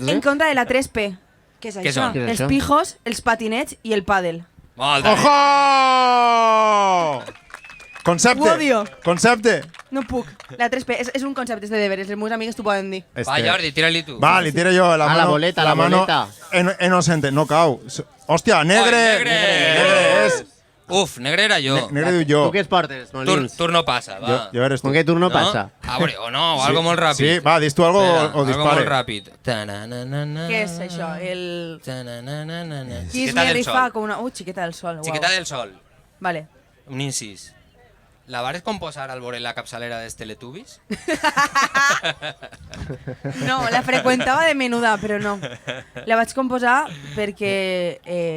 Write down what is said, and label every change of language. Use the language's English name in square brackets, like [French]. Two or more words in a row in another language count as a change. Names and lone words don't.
[Catalan] Estic en contra de la 3P. Què és Què això? són? Què és Els això? pijos, els patinets i el pàdel. Molt bé. Ojo! Concepte. Ho odio. Concepte. No puc. La 3P és un concepte, és de deberes, els meus amics t'ho poden dir. Va, Jordi, tira-li tu. Va, li tiro jo la Ah, mano. la boleta, la mano boleta. Inocente, no cau. Hòstia, negre. Ai, negre. Negre és. Uf, negre era jo. Negre diu jo. Tu què es portes, Molins? Turno passa, va. Jo eres tu. Com que turno passa? Ah, o no, o algo molt ràpid. Sí, va, dis tu algo Espera, o algo dispare. molt ràpid. Ta-na-na-na-na. Què és això? El... Ta-na-na-na-na. Kiss Xiqueta me del rifa sol. com una... Xiqueta del sol. Uau. Xiqueta del sol. Vale. Un incís. La vares composar al veure la capçalera dels Teletubbies? No, la freqüentava de menuda, però no. La vaig composar perquè...